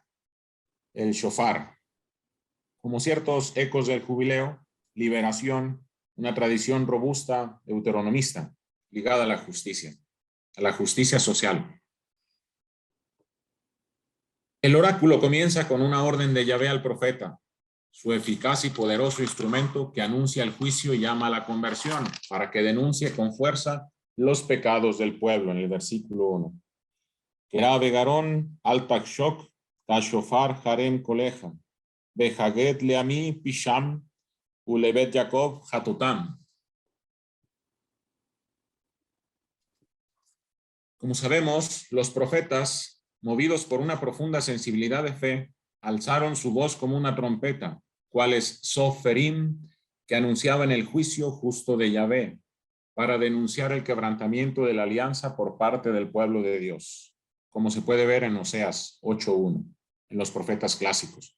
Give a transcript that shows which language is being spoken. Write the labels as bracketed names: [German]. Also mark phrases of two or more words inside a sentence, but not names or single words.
[Spanish] El shofar, como ciertos ecos del jubileo, liberación, una tradición robusta deuteronomista ligada a la justicia social. El oráculo comienza con una orden de Yahvé al profeta, su eficaz y poderoso instrumento que anuncia el juicio y llama a la conversión, para que denuncie con fuerza los pecados del pueblo, en el versículo 1. [Hebrew] קרא בגרון אל תחשך, כשופר הרם קולך, והגד לעמי פשעם, ולבית יעקב חטאתם. [Spanish] Como sabemos, los profetas, movidos por una profunda sensibilidad de fe, alzaron su voz como una trompeta, cuales soferim, que anunciaban el juicio justo de Yahvé, para denunciar el quebrantamiento de la alianza por parte del pueblo de Dios, como se puede ver en Oseas 8:1, en los profetas clásicos.